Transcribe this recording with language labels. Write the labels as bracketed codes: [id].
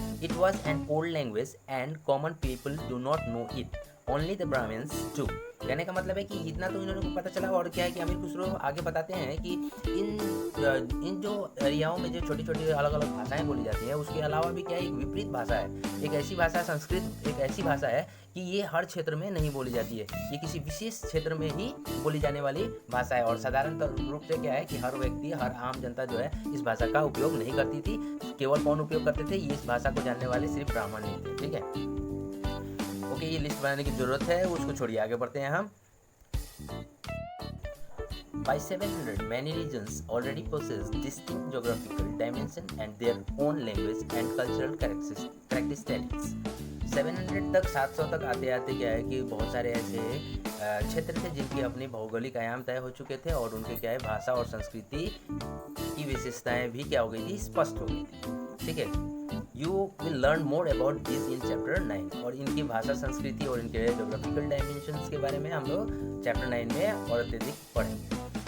[en] It was an old language and common people do not know it. Only the Brahmins do. [hi] कहने का मतलब है कि इतना तो इन्होंने पता चला। और क्या है कि अमीर खुसरो आगे बताते हैं कि इन जो एरियाओं में जो छोटी छोटी अलग अलग भाषाएं बोली जाती हैं, उसके अलावा भी क्या है, एक विपरीत भाषा है। एक ऐसी भाषा, संस्कृत एक ऐसी भाषा है कि ये हर क्षेत्र में नहीं बोली जाती है, ये किसी विशेष क्षेत्र में ही बोली जाने वाली भाषा है। और साधारण रूप से क्या है कि हर व्यक्ति, हर आम जनता जो है इस भाषा का उपयोग नहीं करती थी। केवल कौन उपयोग करते थे? ये इस भाषा को जानने वाले सिर्फ ब्राह्मण नहीं थे, ठीक है। ओके, ये लिस्ट बनाने की जरूरत है, उसको छोड़िए, आगे बढ़ते हैं हम। [en] By 700, many regions already possess distinct geographical dimension and their own language and cultural characteristics. [hi] 700 तक, 700 तक आते आते क्या है कि बहुत सारे ऐसे क्षेत्र थे जिनकी अपनी भौगोलिक आयाम तय हो चुके थे और उनके क्या है भाषा और संस्कृति की विशेषताएं भी क्या हो गई थी, स्पष्ट हो गई थी, ठीक है। [en] You will learn more about this in chapter 9। [hi] और इनकी भाषा, संस्कृति और इनके जोग्राफिकल डायमेंशंस के बारे में हम लोग चैप्टर 9 में और अत्यधिक पढ़ेंगे।